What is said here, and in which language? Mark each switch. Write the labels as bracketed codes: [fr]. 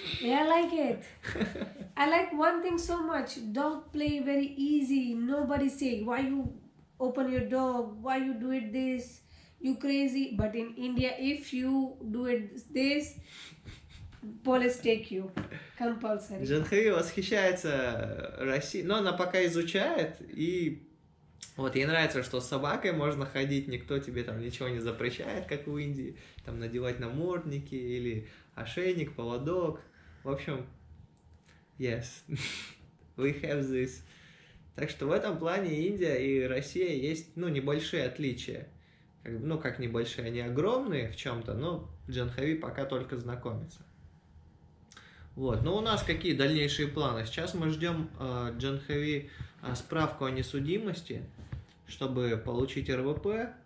[en] Yeah, I like it. I like one thing so much. Dog play very easy. Nobody say why you open your dog. Why you do it this? You crazy. But in India, if you do it this, police take you. Compulsory. [ru] Джанхави восхищается Россией, но она пока изучает, и вот ей нравится, что с собакой можно ходить, никто тебе там ничего не запрещает, как в Индии, там надевать намордники или ошейник, поводок. В общем, [en] yes, we have this. [ru] Так что в этом плане Индия и Россия есть, ну, небольшие отличия. Ну, как небольшие, они огромные в чем-то, но Джанхави пока только знакомится. Вот, но у нас какие дальнейшие планы? Сейчас мы ждем Джанхави справку о несудимости, чтобы получить РВП.